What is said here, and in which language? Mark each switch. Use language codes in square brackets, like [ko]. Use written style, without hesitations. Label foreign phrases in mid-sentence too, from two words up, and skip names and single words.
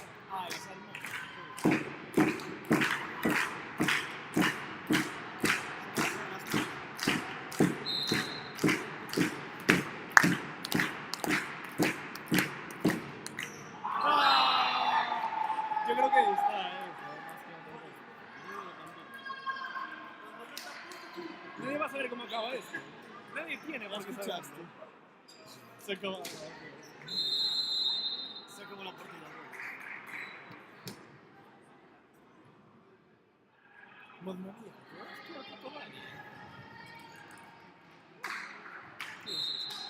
[es] Ah, el salmón. Sí. ¡Ah! Yo creo que ahí está, más que otra cosa. Yo también. Nadie va a saber cómo acaba esto. Nadie tiene ¿Lo por qué saberlo. escuchaste? Se acabó. Se acabó la partida, güey. [it] Mamma mia, [es] ¿qué [it] ha fatto male? [es] ¿Qué es eso?